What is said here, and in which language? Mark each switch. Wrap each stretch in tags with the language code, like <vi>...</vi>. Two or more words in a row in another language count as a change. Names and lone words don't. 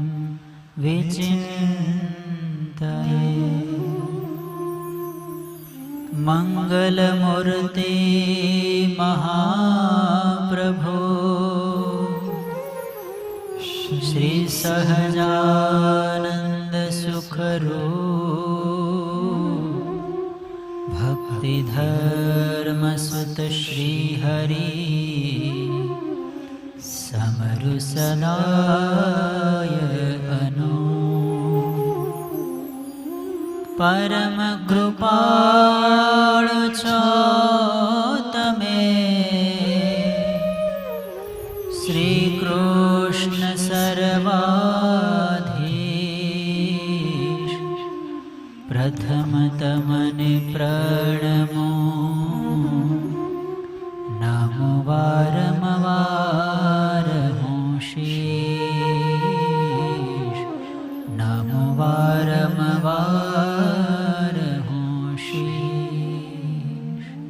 <sa>विचिन्तये मङ्गलमूर्ते महाप्रभो श्रीसहजानन्दसुखरूप भक्तिधर्मसुत श्रीहरि</sa> <gu>સમરું સદાય અનુ પરમ કૃપાળુ છો તમે શ્રીકૃષ્ણ સર્વાધીશ પ્રથમ તમને પ્રણમો નમો વારંવાર હું શીશ નમો વારંવાર હું શીશ</gu>